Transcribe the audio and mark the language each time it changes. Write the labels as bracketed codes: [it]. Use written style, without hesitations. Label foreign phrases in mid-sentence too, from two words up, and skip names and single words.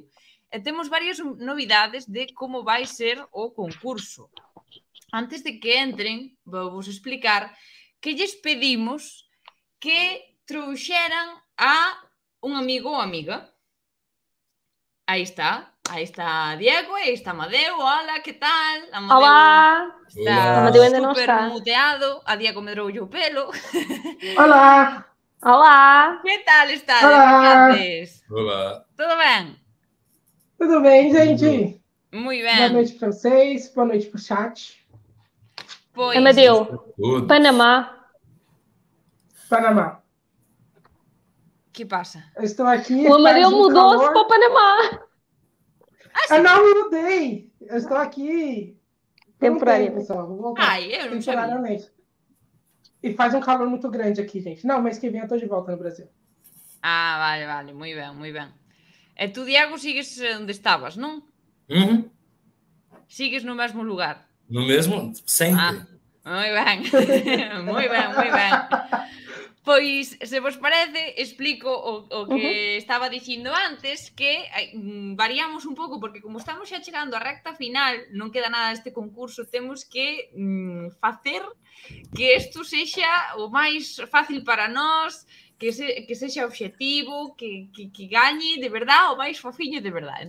[gl] E temos varias novidades de como vai ser o concurso. Antes de que entren, vou vos explicar que lles pedimos que trouxeran a un amigo ou amiga. Aí está Diego, aí está Amadeu. Hola, que tal? Amadeu, olá! Está [pt] Amadeu ainda não [gl] super [pt] está. [gl] muteado. A Diego medroulle o pelo. [pt] Olá! Olá! [gl] Que tal está? [pt] Olá! Olá! [gl] Tudo ben? [pt] Tudo bem, gente? [gl] Moi [pt] Boa [gl] ben. [pt] noite para vocês, boa noite para o chat. [gl] Pois, Amadeu, [pt] Tudo. Panamá. Panamá. [gl] que pasa? [pt] Eu estou aqui. O Amadeu faz mudou-se calor. para o Panamá. Eu não me mudei. Eu estou aqui. por um Temporariamente. tempo só. Vou voltar. Ai, eu não sabia. Temporariamente. E faz um calor muito grande aqui, gente. Não, mês que vem eu estou de volta no Brasil. [gl] Ah, vale, moi ben. E tú, Diego, sigues onde estabas, non? Sigues no mesmo lugar. [pt] No mesmo? Sempre. [gl] Moi ben. moi ben. Pois, se vos parece, explico o que estaba dicindo antes, que variamos un pouco, porque como estamos xa chegando á recta final, non queda nada deste concurso, temos que facer que isto sexa o máis fácil para nós, que sexa obxectivo, que gañe de verdade o máis fofiño de verdade.